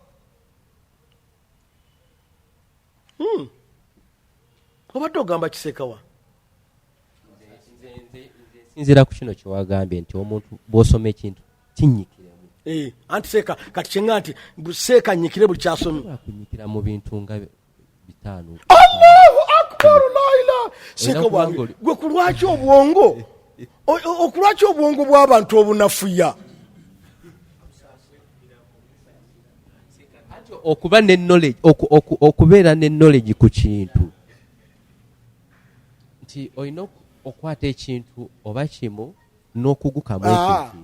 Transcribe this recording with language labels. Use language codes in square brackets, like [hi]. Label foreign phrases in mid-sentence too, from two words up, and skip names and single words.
[lg] Obadde ogamba ki Seeka wange? Sinzira ku kino kyewagambye nti omuntu bw'osoma ekintu kinyikiremu. Anti Seeka kati kyenga nti Seeka nyikire buli kyasomye. Akunyikira mu bintu nga 5. [ar] الله أكبر لا إله. [lg] Seeka wange gwe kulwaki obwongo okulwaki obwongo bw'abantu obunafuya? Okuba ne knowledge okubeera ne knowledge ku kintu nti olina okwata ekintu oba kimu n'okugukamu ekintu.